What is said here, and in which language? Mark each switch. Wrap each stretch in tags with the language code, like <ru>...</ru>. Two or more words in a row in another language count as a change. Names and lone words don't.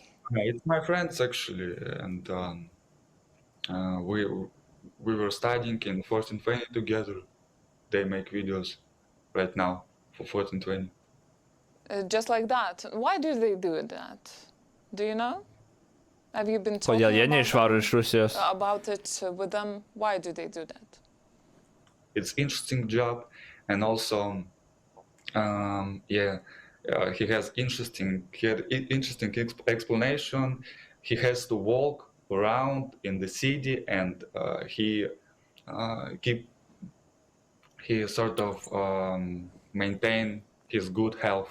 <en>It's my friends actually, and we were studying in 1420 together. They make videos right now for 1420. Just like that. Why do they do that? Do you know? Have you been talking</en> <lt>Kodėl jie neišvaro iš Rusijos?</lt> <en>about it with them? Why do they do that? It's interesting job, and also, he has interesting explanation. He has to walk around in the city, and he sort of maintain his good health.</en>